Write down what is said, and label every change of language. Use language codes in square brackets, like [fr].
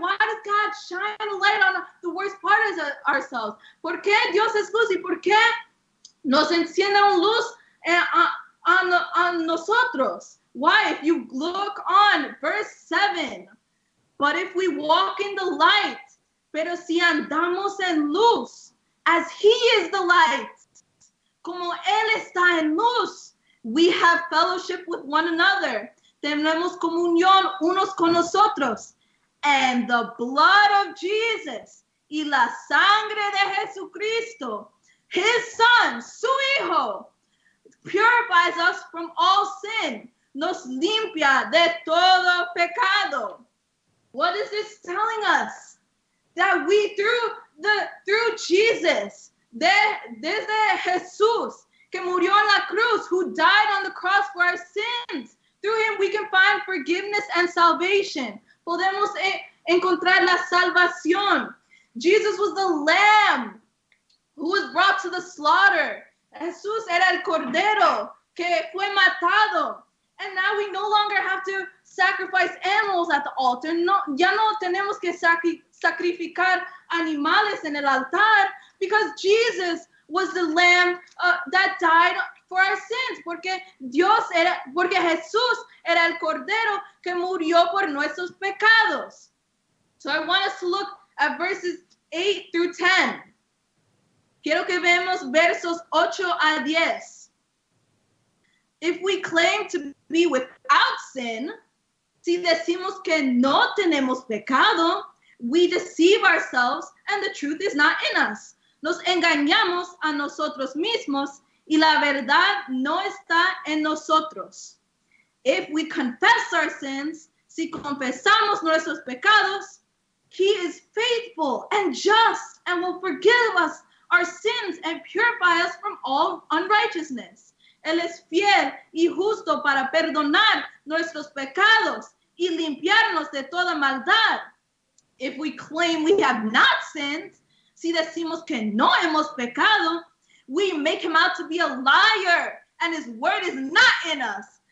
[en] Why does God shine a light on the worst part of ourselves? [es] ¿Por qué Dios es luz y por qué nos enciende una luz a nosotros? [en] Why? If you look on verse 7, but if we walk in the light, [es] pero si andamos en luz, [en] as he is the light, [es] como él está en luz, [en] we have fellowship with one another. [es] Tenemos comunión unos con nosotros. [en] And the blood of Jesus [es] y la sangre de Jesucristo, [en] his son, [es] su hijo, [en] purifies us from all sin, [es] nos limpia de todo pecado. [en] What is this telling us? That we through Jesus, [es] desde Jesús, que murió en la cruz, [en] who died on the cross for our sins, through him we can find forgiveness and salvation. [es] Podemos encontrar la salvación. [en] Jesus was the lamb who was brought to the slaughter. [es] Jesús era el cordero que fue matado. [en] And now we no longer have to sacrifice animals at the altar. [es] No, ya no tenemos que sacrificar animales en el altar, [en] because Jesus was the lamb that died for our sins, [es] porque Jesús era el cordero que murió por nuestros pecados. [en] So I want us to look at verses 8 through 10. [es] Quiero que veamos versos 8 a 10. [en] If we claim to be without sin, [es] si decimos que no tenemos pecado, [en] we deceive ourselves and the truth is not in us. [es] Nos engañamos a nosotros mismos y la verdad no está en nosotros. [en] If we confess our sins, [es] si confesamos nuestros pecados, [en] he is faithful and just and will forgive us our sins and purify us from all unrighteousness. [es] Él es fiel y justo para perdonar nuestros pecados y limpiarnos de toda maldad. [en] If we claim we have not sinned, [es] si decimos que no hemos pecado, [en] we make him out to be a liar and his word is not in us.